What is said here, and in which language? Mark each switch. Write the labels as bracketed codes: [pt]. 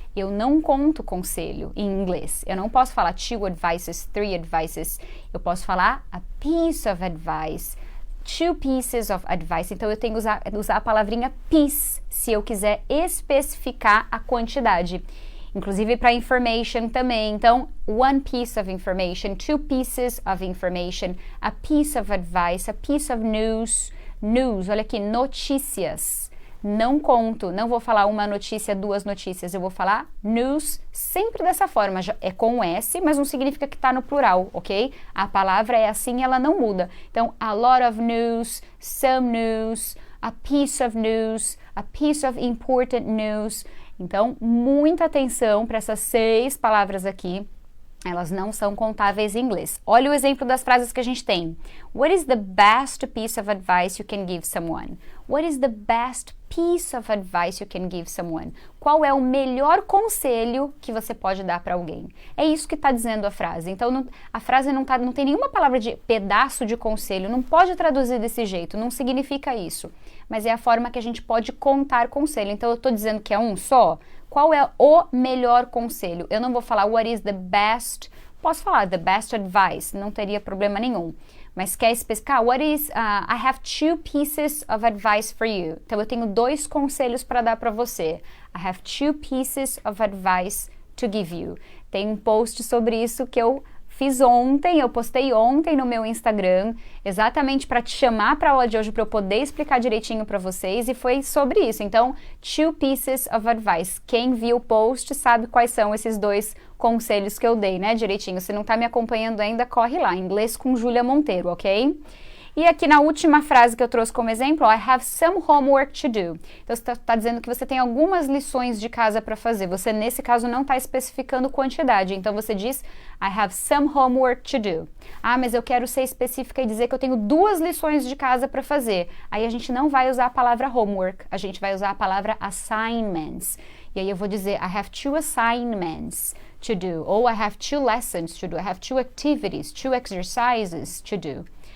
[pt] Eu não conto conselho em inglês. Eu não posso falar [en] 2 advices, 3 advices. Eu posso falar a piece of advice, 2 pieces of advice. [pt] Então eu tenho que usar a palavrinha piece se eu quiser especificar a quantidade. Inclusive para information também. [en] Então, 1 piece of information, 2 pieces of information, a piece of advice, a piece of news. [pt] News, olha aqui, notícias. Não conto, não vou falar uma notícia, 2 notícias, eu vou falar news sempre dessa forma. É com S, mas não significa que está no plural, ok? A palavra é assim e ela não muda. [en] Então, a lot of news, some news, a piece of news, a piece of important news. [pt] Então, muita atenção para essas 6 palavras aqui. Elas não são contáveis em inglês. Olha o exemplo das frases que a gente tem. [en] What is the best piece of advice you can give someone? What is the best piece of advice you can give someone? [pt] Qual é o melhor conselho que você pode dar para alguém? É isso que está dizendo a frase. Então, a frase não tem nenhuma palavra de pedaço de conselho. Não pode traduzir desse jeito. Não significa isso. Mas é a forma que a gente pode contar conselho. Então, eu estou dizendo que é um só. Qual é o melhor conselho? Eu não vou falar [en] what is the best, [pt] posso falar [en] the best advice, [pt] não teria problema nenhum. Mas quer especificar, [en] what is, I have 2 pieces of advice for you. [pt] Então eu tenho 2 conselhos para dar para você. [en] I have 2 pieces of advice to give you. [pt] Tem um post sobre isso que eu fiz ontem, eu postei ontem no meu Instagram, exatamente para te chamar para a aula de hoje, para eu poder explicar direitinho para vocês, e foi sobre isso. Então, [en] 2 pieces of advice. [pt] Quem viu o post sabe quais são esses 2 conselhos que eu dei, né, direitinho. Se não tá me acompanhando ainda, corre lá, Inglês com Júlia Monteiro, ok? E aqui na última frase que eu trouxe como exemplo, [en] I have some homework to do. [pt] Então, você está dizendo que você tem algumas lições de casa para fazer. Você, nesse caso, não está especificando quantidade. Então, você diz, [en] I have some homework to do. [pt] Ah, mas eu quero ser específica e dizer que eu tenho 2 lições de casa para fazer. Aí, a gente não vai usar a palavra homework. A gente vai usar a palavra assignments. E aí, eu vou dizer, [en] I have 2 assignments to do. Ou I have 2 lessons to do. I have 2 activities, 2 exercises to do.